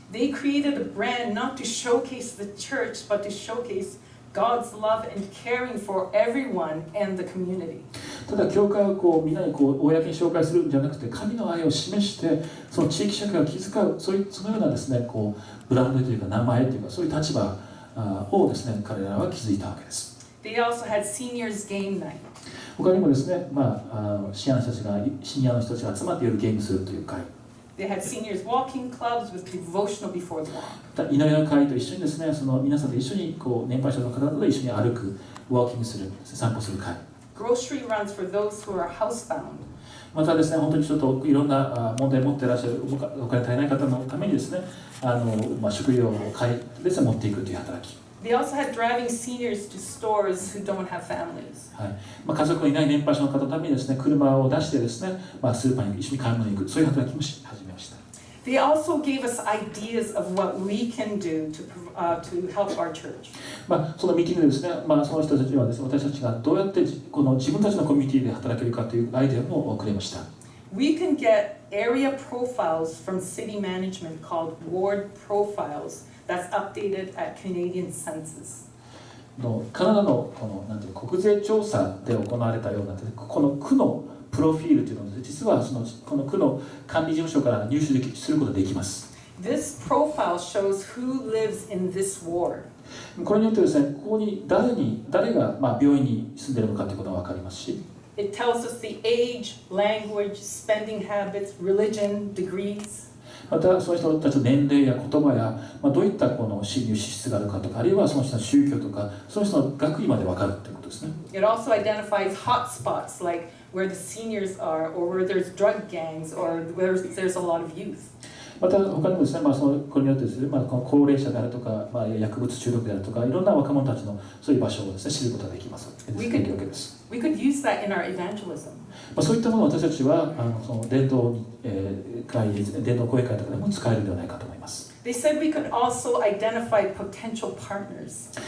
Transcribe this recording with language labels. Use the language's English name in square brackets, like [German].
[English] They created a brand not to showcase the church, but to showcase God's love and caring for everyone and the community. [Japanese] ただ教会をみんなに公に紹介するんじゃなくて、神の愛を示してその地域社会を気遣う、そのようなですね、ブランドというか名前というかそういう立場をですね、彼らは築いたわけです。 [English] They also had seniors game night. [Japanese] 他にもですね、シニアの人たちが集まって夜ゲームするという会。 [English] They had seniors walking clubs with devotional before the walk. [Japanese] 祈りの会と一緒にですね、その皆さんと一緒に年配者の方と一緒に歩く、ウォーキングする、散歩する会。 [English] Grocery runs for those who are housebound. [Japanese] またですね、本当にちょっといろんな問題を持っていらっしゃるお金足りない方のためにですね、食料を買いですね、持っていくという働き。 [English] They also had driving seniors to stores who don't have families. [Japanese] はい、家族のいない年配者の方のためにですね、車を出してですね、スーパーに一緒に買い物に行く、そういう働きも始めました。 [English] They also gave us ideas of what we can do to help our church. [Japanese] そのミーティングでですね、その人たちはですね、私たちがどうやってこの自分たちのコミュニティで働けるかというアイデアもくれました。 [English] We can get area profiles from city management called ward profiles that's updated at Canadian Census. [Japanese] カナダのなんていう国税調査で行われたようなこの区のプロフィールというのは実はこの区の管理事務所から入手することができます。 [English] This profile shows who lives in this ward. [Japanese] これによってですね、ここに誰が病院に住んでいるのかということが分かりますし、 [English] It tells us the age, language, spending habits, religion, degrees. [Japanese] またその人たちの年齢や言葉や、どういった収入支出があるかとか、あるいはその人の宗教とか、その人の学位まで分かるということですね。 [English] It also identifies hot spots like where the seniors are, or where there's drug gangs, or where there's a lot of youth. [Japanese] また他にもですね、これによってですね、この高齢者であるとか、薬物中毒であるとか、いろんな若者たちのそういう場所をですね、知ることができます。 [English] We could use that in our evangelism. [Japanese] そういったものを私たちはその伝道講演会とかでも使えるのではないかと思います。 [English] They said we could also identify potential partners.